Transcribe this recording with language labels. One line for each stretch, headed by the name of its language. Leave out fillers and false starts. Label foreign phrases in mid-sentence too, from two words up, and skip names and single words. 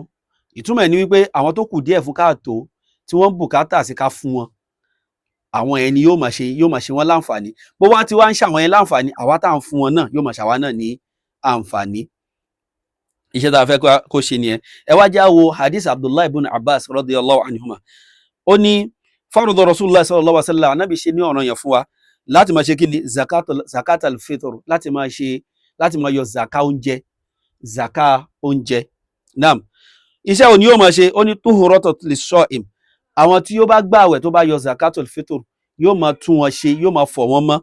Yoruba: Ìtumọ̀ ẹ̀ ni wípé àwọn tó kù díẹ̀ fún káàtó tí wọ́n bùkátà sí ká fún wọn, àwọn ẹni yóò máa ṣe wọn láǹfààní. Bó wá ti wá ń ṣàwọn yẹn láǹfààní, àwa tá à ń fún wọn náà yóò máa ṣàwa náà ní àǹfààní. Iṣẹ́ tá a fẹ́ kó ṣe nìyẹn. Ẹ wá já wo hadith Abdullah ibn Abbas
Arabic: رضي الله عنهما.
Yoruba: Ó ní
Arabic: فرض رسول الله صلى الله عليه وسلم,
Yoruba: Ànábì ṣe ní ọ̀ranyàn fún wa láti máa ṣe kí ni
Arabic: زكاة الفطر,
Yoruba: láti máa yọ zaka oúnjẹ. Naam. Iṣẹ́ òní yóò máa ṣe, ó ní
Arabic: طهرة للصائم.
Yoruba: Àwọn tí yóò bá gbààwẹ̀ tó bá yọ
Arabic: زكاة الفطر
Yoruba: yóò máa tún wọn ṣe, yóò máa fọ̀ wọ́n mọ́.